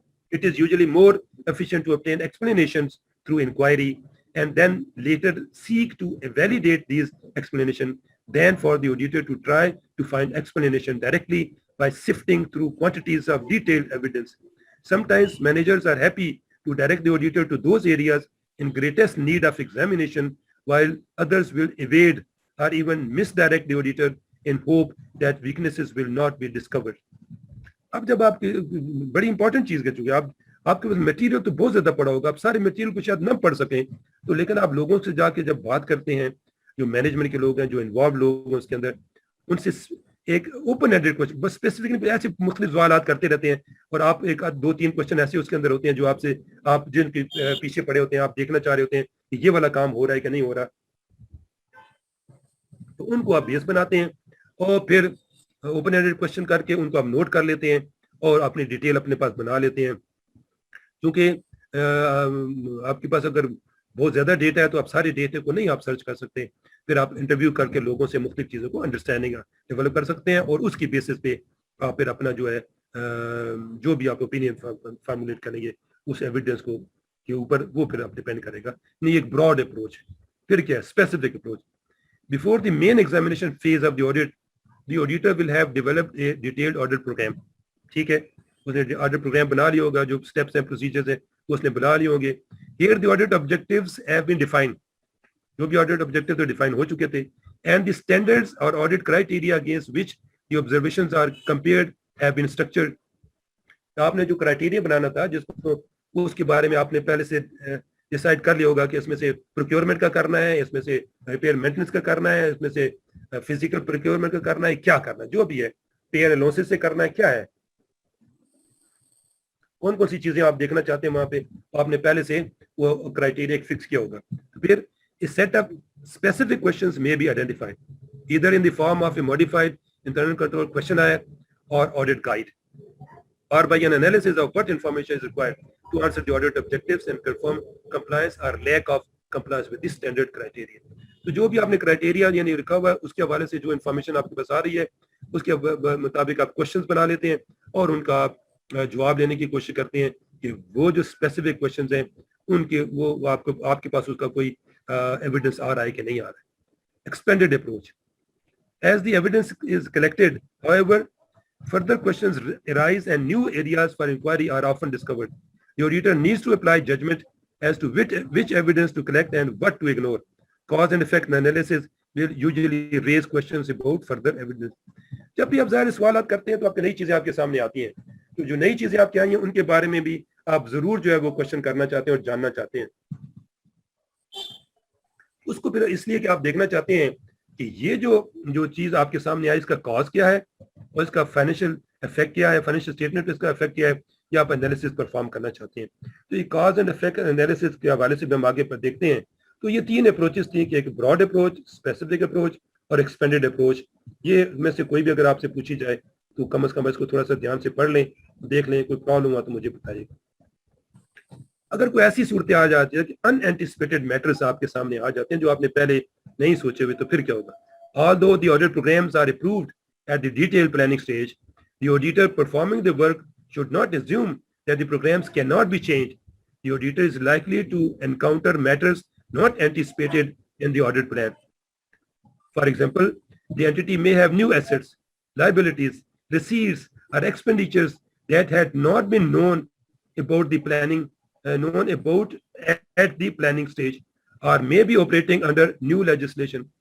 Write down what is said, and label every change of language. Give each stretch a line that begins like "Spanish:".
English: It is usually more efficient to obtain explanations through inquiry and then later seek to validate these explanations than for the auditor to try to find explanation directly by sifting through quantities of detailed evidence. Sometimes managers are happy to direct the auditor to those areas in greatest need of examination, while others will evade or even misdirect the auditor in hope that weaknesses will not be discovered.
Urdu: اب جب آپ کی بڑی important چیز کہہ چکے, آپ کے پاس میٹیریل تو بہت زیادہ پڑا ہوگا, آپ سارے میٹیریل کو شاید نہ پڑھ سکیں, تو لیکن آپ لوگوں سے جا کے جب بات کرتے ہیں, جو مینجمنٹ کے لوگ ہیں, جو انوالو لوگ ہیں اس کے اندر, ان سے ایک اوپن ہینڈیڈ کوشچن, بس اسپیسیفک ایسے مختلف سوالات کرتے رہتے ہیں, اور آپ ایک 2-3 کوشچن ایسے اس کے اندر ہوتے ہیں جو آپ سے, آپ جن کے پیچھے پڑے ہوتے ہیں, آپ دیکھنا چاہ رہے ہوتے ہیں کہ یہ والا کام ہو رہا ہے کہ نہیں ہو رہا, تو ان کو آپ بیس بناتے ہیں, اور پھر اوپن ہینڈیڈ کوشچن کر کے ان کو آپ نوٹ کر لیتے ہیں, اور اپنی ڈیٹیل اپنے پاس بنا لیتے ہیں. کیونکہ آپ کے پاس اگر بہت زیادہ ڈیٹا ہے تو آپ سارے ڈیٹے کو نہیں آپ سرچ کر سکتے, پھر آپ انٹرویو کر کے لوگوں سے مختلف چیزوں کو انڈرسٹینڈنگ ڈیولپ کر سکتے ہیں, اور اس کی بیسس پہ آپ پھر اپنا جو ہے جو بھی آپ اوپینین فارمولیٹ کریں گے اس ایویڈنس کو کے اوپر, وہ پھر آپ ڈیپینڈ کرے گا. نہیں, ایک براڈ اپروچ. پھر کیا ہے specific approach.
English: Before the main examination phase of the audit, the auditor will have developed a detailed audit program.
Urdu: ٹھیک ہے, اس نے آڈٹ پروگرام بنا لیا ہوگا, جو اسٹیپس ہیں پروسیجرز ہیں وہ اس نے بنا لیے ہوں گے.
English: Here the audit objectives have been defined.
Urdu: جو بھی آڈٹ آبجیکٹیو ڈیفائن ہو چکے تھے,
English: and the standards or audit criteria against which the observations are compared have been structured.
Urdu: آپ نے جو کرائٹیریا بنانا تھا جس کو, اس کے بارے میں آپ نے پہلے سے ڈیسائیڈ کر لیا ہوگا کہ اس میں سے پروکیورمنٹ کا کرنا ہے, اس میں سے ریپیئر مینٹیننس کا کرنا ہے, اس میں سے فزیکل پروکیورمنٹ کا کرنا ہے, کیا کرنا ہے, جو بھی ہے پے اینڈ الاؤنسز سے کرنا ہے, کیا ہے, کون کون سی چیزیں آپ دیکھنا چاہتے ہیں وہاں پہ, آپ نے پہلے سے وہ کرائٹیریا فکس کیا ہوگا.
English: پھر a set of specific questions may be identified either in the form of a modified internal control questionnaire or audit guide, or by an analysis of what information is required to answer the audit objectives and confirm compliance or lack of compliance with this standard criteria.
Urdu: تو جو بھی آپ نے criteria یعنی رکھا ہوا ہے اس کے حوالے سے جو انفارمیشن آپ کے پاس آ رہی ہے اس کے مطابق آپ کوشچنز بنا لیتے ہیں اور ان کا آپ جواب لینے کی کوشش کرتے ہیں کہ وہ جو اسپیسیفک کوشچنز ہیں ان کے وہ آپ کے پاس اس کا کوئی ایویڈنس آ رہا ہے کہ نہیں آ رہا ہے.
English: Expanded approach. As the evidence is collected, however, further questions arise and new areas for inquiry are often discovered. The auditor needs to apply judgment as to which evidence to collect and what to ignore. Cause and effect analysis will usually raise questions about further evidence.
Urdu: جب بھی آپ ظاہر سوالات کرتے ہیں تو آپ کی نئی چیزیں آپ کے سامنے آتی ہیں, تو جو نئی چیزیں آپ کے آئی ہیں ان کے بارے میں بھی آپ ضرور جو ہے وہ کوشچن کرنا چاہتے ہیں اور جاننا چاہتے ہیں. اس کو پھر اس لیے کہ آپ دیکھنا چاہتے ہیں کہ یہ جو چیز آپ کے سامنے آئی اس کا کاز کیا ہے اور اس کا فائنینشیل افیکٹ کیا ہے, فائنینشیل اسٹیٹمنٹ اس کا افیکٹ کیا ہے, یا آپ انالیسس پرفارم کرنا چاہتے ہیں. تو یہ کاز اینڈ افیکٹ انالیسس کے حوالے سے بھی ہم آگے پر دیکھتے ہیں. تو یہ تین اپروچز تھیں کہ ایک براڈ اپروچ, اسپیسیفک اپروچ اور ایکسپینڈیڈ اپروچ. یہ میں سے کوئی بھی اگر آپ سے پوچھی جائے تو کم از کم اس کو تھوڑا سا دھیان سے پڑھ لیں, دیکھ لیں, کوئی پرابلم ہوا تو مجھے بتائیے. اگر کوئی ایسی صورتیں آ جاتی ہے کہ ان اینٹیسپیٹڈ میٹرز آپ کے سامنے آ جاتے ہیں جو آپ نے پہلے نہیں سوچے ہوئے, تو پھر کیا ہوگا.
English: Although the audit programs are approved at the detailed planning stage, the auditor performing the work should not assume that the programs cannot be changed. The auditor is likely to encounter matters not anticipated in the audit plan. For example, the entity may have new assets, liabilities, receipts, or expenditures that had not been known about the planning at the planning stage, or may be operating under new legislation.